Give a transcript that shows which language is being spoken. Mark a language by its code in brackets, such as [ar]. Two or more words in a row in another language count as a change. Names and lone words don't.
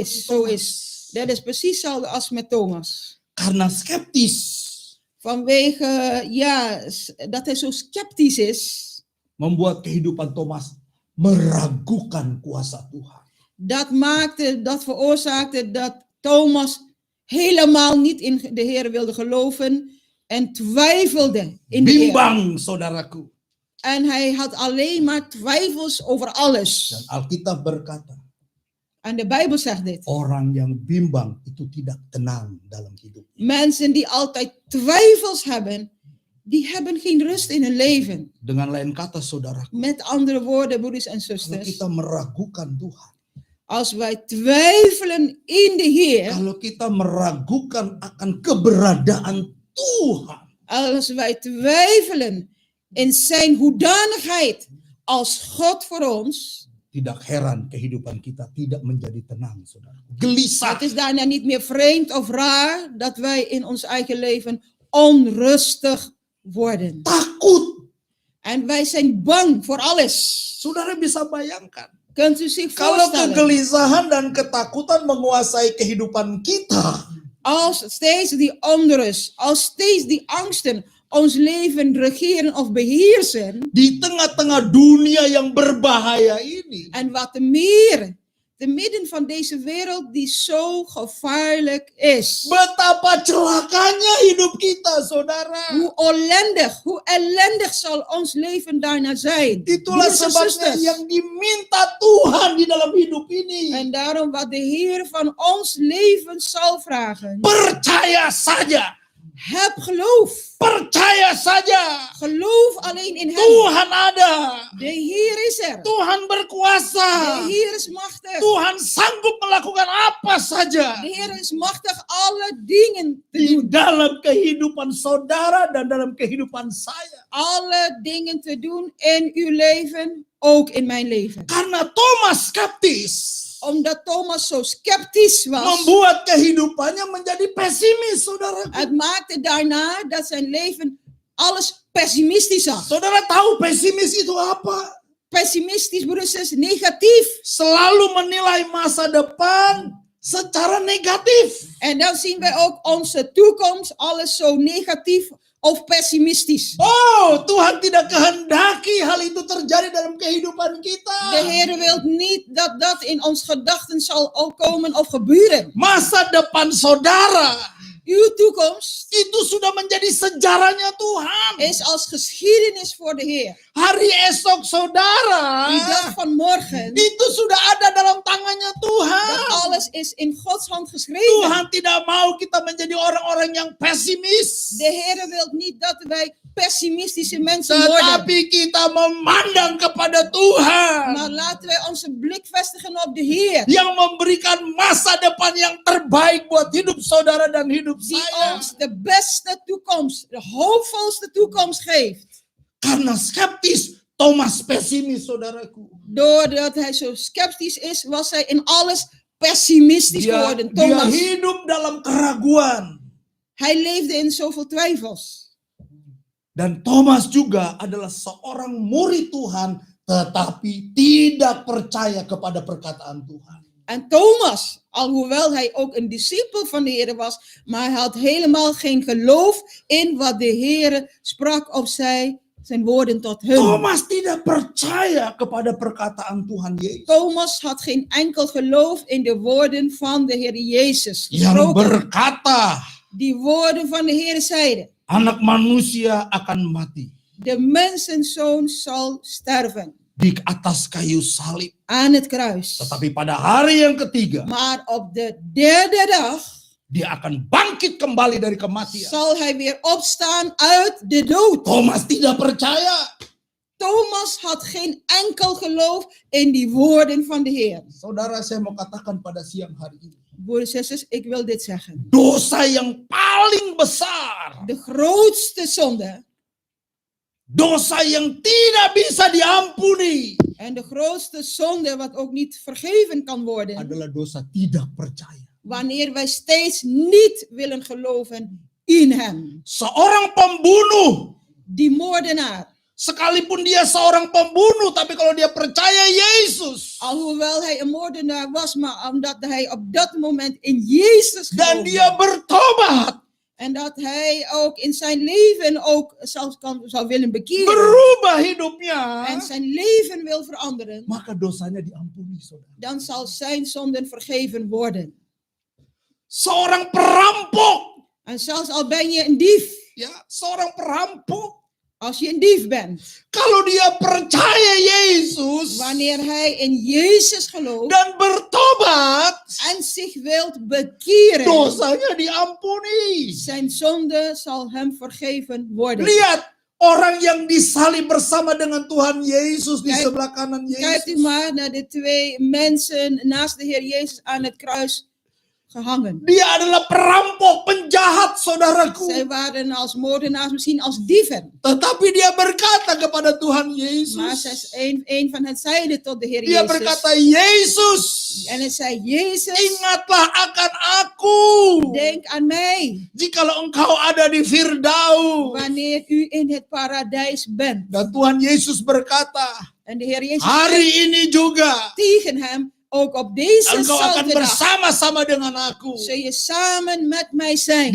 [nl] is, zo Thomas. is. Dat is precies hetzelfde als met Thomas. [id] Karena skeptis [nl] Vanwege, ja, dat hij zo sceptisch is, [id] membuat kehidupan Thomas meragukan kuasa Tuhan. [nl] dat veroorzaakte dat Thomas helemaal niet in de Heer wilde geloven en twijfelde in de Heer. [id] Bimbang, saudaraku. [nl] En hij had alleen maar twijfels over alles. [id] Dan Alkitab berkata, [nl] En de Bijbel zegt dit. [id] orang yang bimbang itu tidak tenang dalam hidup. [nl] Mensen die altijd twijfels hebben, die hebben geen rust in hun leven. [id] Dengan lain kata, saudaraku, [nl] Met andere woorden, broeders en [id] kalau [nl] zusters. [id] kita meragukan Tuhan, [nl] Als wij twijfelen in de Heer, [id] kalau kita meragukan akan keberadaan Tuhan, [nl] als wij twijfelen in zijn hoedanigheid als God voor ons, [id] tidak heran kehidupan kita tidak menjadi tenang, saudara. Gelisah. [nl] het is daarna niet meer vreemd of raar dat wij in ons eigen leven onrustig worden. [id] Takut. [nl] En wij zijn bang voor alles. [id] Saudara bisa bayangkan. [nl] Kunt u zich [id] Kalau [nl] voorstellen? [id] kegelisahan dan ketakutan menguasai kehidupan kita, [nl] Als steeds die onrust, als steeds die angsten ons leven regeren of beheersen. [id] di tengah-tengah dunia yang berbahaya ini, [nl] En wat meer, te midden van deze wereld die zo gevaarlijk is. [id] betapa celakanya hidup kita, saudara. [nl] Hoe ellendig zal ons leven daarna zijn. [id] Itulah [nl] Broers en [id] sebabnya [nl] zusters. [id] yang diminta Tuhan di dalam hidup ini. [nl] En daarom wat de Heer van ons leven zal vragen. [id] Percaya saja. [nl] Heb geloof. [id] Percaya saja. [nl] Geloof alleen in hem. [id] Tuhan ada. [nl] De Heer is er. [id] Tuhan berkuasa. [nl] De Heer is machtig. [id] Tuhan sanggup melakukan apa saja [nl] De Heer is machtig alle dingen te [id] di [nl] doen. [id] dalam kehidupan saudara dan dalam kehidupan saya. [nl] Alle dingen te doen in uw leven, ook in mijn leven. [id] Karena Thomas skeptis, [nl] Omdat Thomas zo sceptisch was. [id] membuat kehidupannya menjadi pesimis, saudara. [nl] Het maakte daarna dat zijn leven alles pessimistisch zag. [id] Saudara tahu pesimis itu apa? [nl] Pessimistisch, broers en zusters, negatief. [id] Selalu menilai masa depan secara negatif. [nl] En dan zien wij ook onze toekomst, alles zo negatief of pessimistisch. [id] Oh, Tuhan tidak kehendaki hal itu terjadi dalam kehidupan kita. [nl] De Heer wil niet dat dat in ons gedachten zal ook komen of gebeuren. [id] Masa depan saudara [nl] Uw toekomst [id] itu sudah menjadi sejarahnya Tuhan. [nl] is als geschiedenis voor de Heer. [id] Hari esok saudara [nl] Die dag van morgen, [id] itu sudah ada dalam tangannya Tuhan. [nl] dat alles is in Gods hand geschreven. [id] Tuhan tidak mau kita menjadi orang-orang yang pesimis. [nl] De Heer wil niet dat wij pessimistische mensen worden. [id] Tetapi kita memandang kepada Tuhan [nl] Maar laten wij onze blik vestigen op de Heer. [id] yang memberikan masa depan yang terbaik buat hidup saudara dan hidup [nl] Die [id] saya. [nl] ons de beste toekomst, de hoopvolste toekomst geeft. [id] Karena skeptis, Thomas pesimis, saudaraku. [nl] Doordat hij zo sceptisch is, was hij in alles pessimistisch geworden. [id] Dia Thomas, hidup dalam keraguan. [nl] hij leefde in zoveel twijfels. [id] Dan Thomas juga adalah seorang murid Tuhan, tetapi tidak percaya kepada perkataan Tuhan. [nl] En Thomas, alhoewel hij ook een discipel van de Heer was, maar hij had helemaal geen geloof in wat de Heer sprak of zei, zijn woorden tot hun. [id] Thomas tidak percaya kepada perkataan Tuhan Yesus. [nl] Thomas had geen enkel geloof in de woorden van de Heer Jezus. [id] Yang [nl] gesproken. [id] berkata, [nl] Die woorden van de Heer zeiden, [id] anak manusia akan mati [nl] de mensenzoon zal sterven [id] di atas kayu salib. [nl] aan het kruis. [id] Tetapi pada hari yang ketiga, [nl] Maar op de derde dag [id] dia akan bangkit kembali dari kematian. [nl] zal hij weer opstaan uit de dood. [id] Thomas tidak percaya. [nl] Thomas had geen enkel geloof in die woorden van de Heer. [id] Saudara, saya mau katakan pada siang hari ini. [nl] Broeders en zusters, ik wil dit zeggen. [id] Dosa yang paling besar, [nl] De grootste zonde [id] dosa yang tidak bisa diampuni, [nl] en de grootste zonde wat ook niet vergeven kan worden, [id] adalah dosa tidak percaya. [nl] wanneer wij steeds niet willen geloven in hem. [id] Seorang pembunuh, [nl] Die moordenaar, [id] sekalipun dia seorang pembunuh, tapi kalau dia percaya Yesus [nl] alhoewel hij een moordenaar was, maar omdat hij op dat moment in Jezus [id] dan [nl] geloofde, [id] dia bertobat, [nl] en dat hij ook in zijn leven ook zelfs zou willen bekeren [id] berubah hidupnya, [nl] en zijn leven wil veranderen, [id] maka dosanya diampuni, saudara. [nl] dan zal zijn zonden vergeven worden. [id] Seorang perampok, [nl] En zelfs al ben je een dief, [id] ya, seorang perampok, [nl] als je een dief bent, [id] kalau dia percaya Yesus [nl] wanneer hij in Jezus gelooft [id] dan bertobat, [nl] en zich wilt bekeren, [id] dosanya diampuni. [nl] zijn zonde zal hem vergeven worden. [id] Lihat, Orang yang disalib bersama dengan Tuhan Yesus di [nl] Kijk- [id] sebelah kanan [nl] Kijkt u [id] Yesus. [nl] maar naar de twee mensen naast de Heer Jezus aan het kruis gehangen. [id] Dia adalah perampok, penjahat, saudaraku. [nl] Zij waren als moordenaars, misschien als dieven. [id] Tetapi dia berkata kepada Tuhan [nl] Maar [id] Yesus. [nl] een van hen zeide tot de Heer [id] Dia [nl] Jezus. [id] berkata, Yesus, [nl] En hij zei, Jezus, [id] ingatlah akan aku. [nl] denk aan mij. [id] Jikalau engkau ada di Firdaus. [nl] Wanneer u in het paradijs bent. [id] Dan Tuhan Yesus berkata, [nl] En de Heer Jezus [id] hari [nl] zei [id] ini juga [nl] tegen hem, ook op deze [id] engkau akan [nl] zelfde dag [id] bersama-sama dengan aku [nl] zul je samen met mij zijn.